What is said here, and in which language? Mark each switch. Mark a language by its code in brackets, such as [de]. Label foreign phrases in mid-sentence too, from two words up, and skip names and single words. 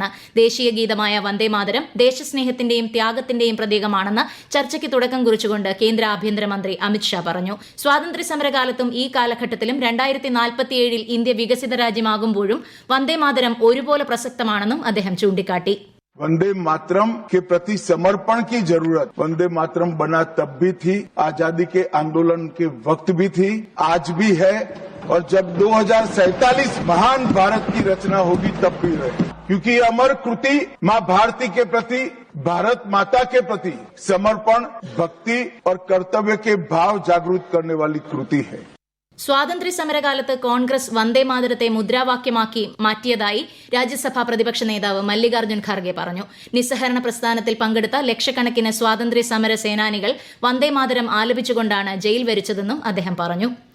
[ml] ദേശീയ ഗീതമായ വന്ദേമാതരം ദേശസ്നേഹത്തിന്റെയും ത്യാഗത്തിന്റെയും പ്രതീകമാണെന്ന് ചർച്ചയ്ക്ക് തുടക്കം കുറിച്ചുകൊണ്ട് കേന്ദ്ര ആഭ്യന്തരമന്ത്രി അമിത്ഷാ പറഞ്ഞു. സ്വാതന്ത്ര്യ സമരകാലത്തും ഈ കാലഘട്ടത്തിലും 2047-ൽ ഇന്ത്യ വികസിത രാജ്യമാകുമ്പോഴും വന്ദേമാതരം ഒരുപോലെ പ്രസക്തമാണെന്നും അദ്ദേഹം ചൂണ്ടിക്കാട്ടി. [hi] वंदे मातरम के प्रति समर्पण की जरूरत वंदे मातरम बना तब भी थी, आजादी के आंदोलन के वक्त भी थी, आज भी है और जब 2047 महान भारत की रचना होगी तब भी रहे, क्योंकि ये अमर कृति मां भारती के प्रति, भारत माता के प्रति समर्पण, भक्ति और कर्तव्य के भाव जागृत करने वाली कृति है. [ml] സ്വാതന്ത്ര്യ സമരകാലത്ത് കോൺഗ്രസ് വന്ദേമാതരത്തെ മുദ്രാവാക്യമാക്കി മാറ്റിയതായി രാജ്യസഭാ പ്രതിപക്ഷ നേതാവ് മല്ലികാർജ്ജുൻ ഖാർഗെ പറഞ്ഞു. നിസ്സഹരണ പ്രസ്ഥാനത്തിൽ പങ്കെടുത്ത ലക്ഷക്കണക്കിന് സ്വാതന്ത്ര്യ സമര സേനാനികൾ വന്ദേമാതരം ആലപിച്ചുകൊണ്ടാണ് ജയിൽ വരിച്ചതെന്നും അദ്ദേഹം പറഞ്ഞു.